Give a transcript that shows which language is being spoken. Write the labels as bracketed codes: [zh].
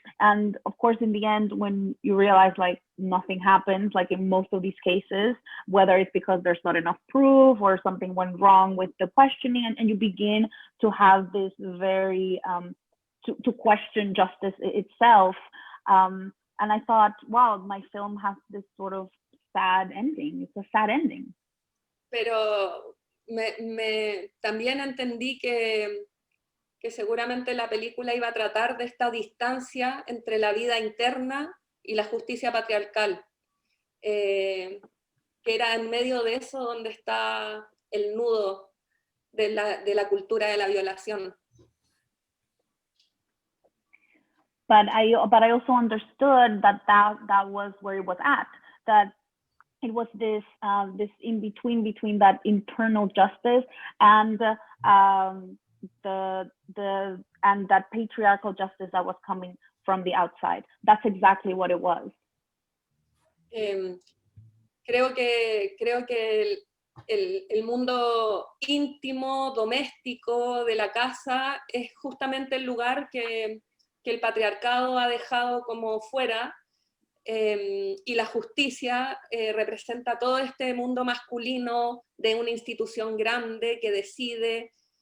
[en] And of course, in the end, when you realize like nothing happens, like in most of these cases, whether it's because there's not enough proof or something went wrong with the questioning, and you begin to have this very to question justice itself. And I thought, wow, my film has this sort of sad ending. It's a sad ending. [es] Pero también entendí que seguramente la película iba a tratar de esta distancia entre la vida interna y la justicia patriarcal, que era en medio de eso donde está el nudo de la cultura de la violación. [en] But I also understood that was where it was at, that it was this in between that internal justice and that patriarchal justice that was coming from the outside. That's exactly what it was. [es] Creo que el mundo íntimo, doméstico de la casa es justamente el lugar que el patriarcado ha dejado como fuera, y la justicia representa todo este mundo masculino de una institución grande que decide.